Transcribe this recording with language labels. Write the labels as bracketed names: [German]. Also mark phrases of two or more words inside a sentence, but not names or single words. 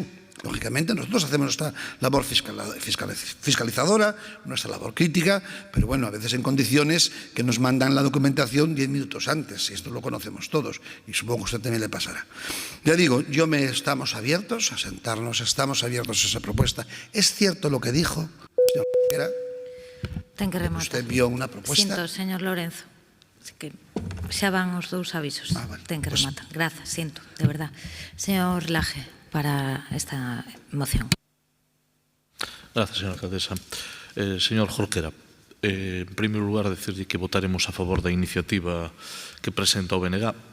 [Spanish] Lógicamente, nosotros hacemos nuestra labor fiscalizadora, nuestra labor crítica, pero bueno, a veces en condiciones que nos mandan la documentación 10 minutos antes, y esto lo conocemos todos, y supongo que a usted también le pasará. Ya digo, estamos abiertos a sentarnos, estamos abiertos a esa propuesta. ¿Es cierto lo que dijo, señor Junquera? [Galician] Ten que rematar. [Spanish] Usted vio una propuesta. [Galician] Sinto, señor Lorenzo. Así que xa van os dous avisos. Vale. Ten que rematar. Grazas, sinto, de verdad. Señor Laje, para esta moción. Gracias, señora alcaldesa. Señor Jorquera, en primeiro lugar, decirlle que votaremos a favor da iniciativa que presenta o BNG.